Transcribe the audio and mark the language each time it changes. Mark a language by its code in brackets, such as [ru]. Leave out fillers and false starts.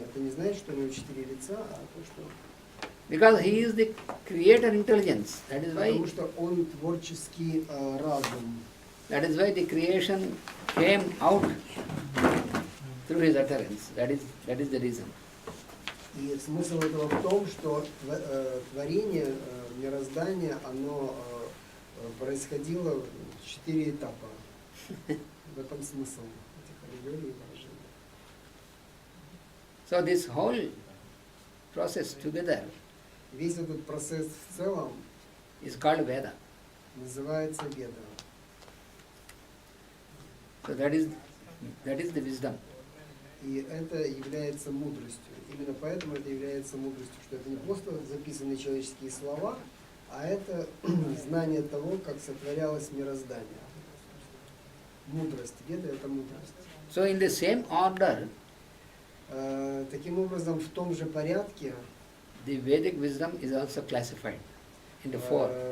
[ru] Это не значит, что у него 4 лица, а то, что... [en] Because he is the creator intelligence. [ru] Потому что он творческий разум. [en] That is why the creation came out through his utterance. That is the reason. [ru] И смысл этого в том, что творение, мироздание, оно происходило в 4 этапа. В этом смысл этих аллегорий и выражений. [en] So this whole process together [ru] Весь этот процесс в целом [en] is called Veda. [ru] называется Веда. [en] So that is the wisdom. [ru] И это является мудростью. Именно поэтому это является мудростью, что это не просто записанные человеческие слова, а это знание того, как сотворялось мироздание. Мудрость. Веда — это мудрость. [en] So in the same order, [ru] Таким образом, в том же порядке [en] the Vedic wisdom is also classified into 4.